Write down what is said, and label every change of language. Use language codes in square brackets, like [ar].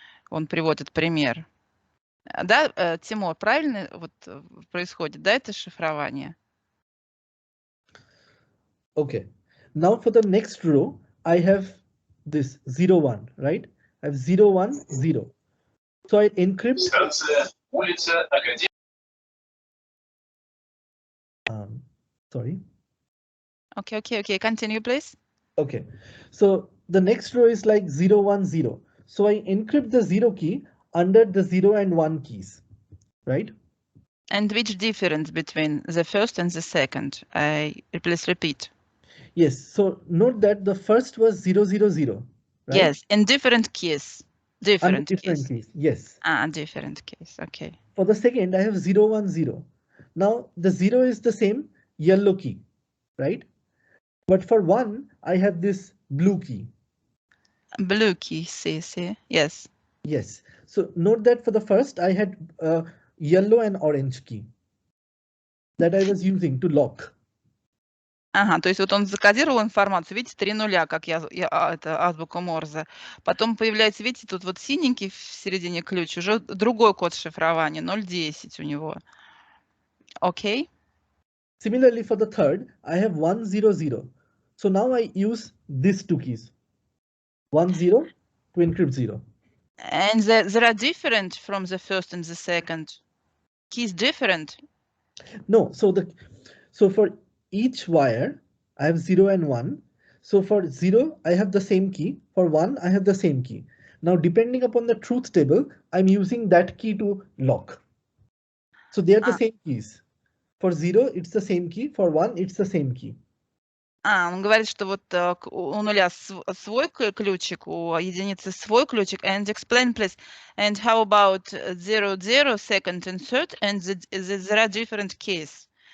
[ru] Он приводит пример. Да, Тимур, правильно вот происходит, да, это шифрование? [en] Okay, now for the next row, I have this 0, 1, right? I have 0, 1, 0. So I encrypt. [ru] Станция улица Академия. [en] Sorry. Okay, continue, please. Okay, so the next row is like 0, 1, 0. So I encrypt the 0 key under the 0 and 1 keys, right? And which difference between the first and the second? Please repeat. Yes, so note that the first was 0, 0, 0, right? Yes, in different keys. Different keys, yes. Different keys, okay. For the second, I have 0, 1, 0. Now the 0 is the same yellow key, right? But for 1, I have this blue key. Blue key, see, yes. Yes, so note that for the first, I had yellow and orange key that I was using to lock. [ru] Ага, то есть вот он закодировал информацию, видите, 3 нуля, как это азбука Морзе. Потом появляется, видите, тут вот синенький в середине ключ, уже другой код шифрования, 0.10 у него. [en] Окей? Similarly, for the third, I have 1, 0, 0. So now I use these two keys, 1, 0 to encrypt 0. And they are different from the first and the second. Keys different? No, so for each wire, I have 0 and 1. So for 0, I have the same key. For 1, I have the same key. Now, depending upon the truth table, I'm using that key to lock. So they are the same keys. For 0, it's the same key. For 1, it's the same key. [ru] Он говорит, что вот у нуля свой ключик, у единицы свой ключик. [en] And explain, please. And how about 0, 0, second and third? And there are different keys.